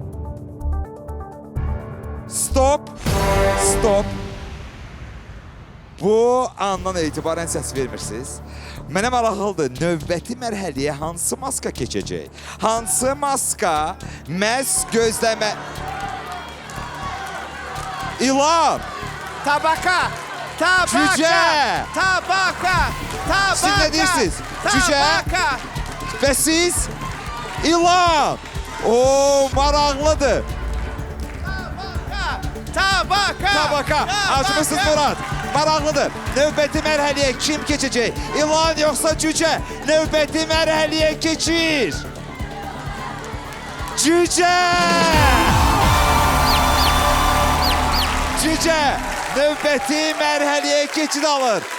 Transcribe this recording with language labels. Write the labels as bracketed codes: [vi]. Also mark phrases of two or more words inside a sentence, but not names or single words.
[en] Stop, stop. [az] Bu andan etibarən səs vermirsiniz. Mənə maraqlıdır, növbəti mərhələyə hansı maska keçəcək? Hansı maska məhz gözləmə... İlan! Tabaka! Tabaka! Cücə! Tabaka! Tabaka! Siz nə deyirsiniz? Cücə? Tabaka! Və siz? İlan! Oo, maraqlıdır. Tabaka! Tabaka. Acımısınız Murad. Maraqlıdır. Növbəti mərhələyə kim keçəcək? İlan yoxsa cücə? Növbəti mərhələyə keçir. Cücə! Cücə növbəti mərhələyə keçid alır.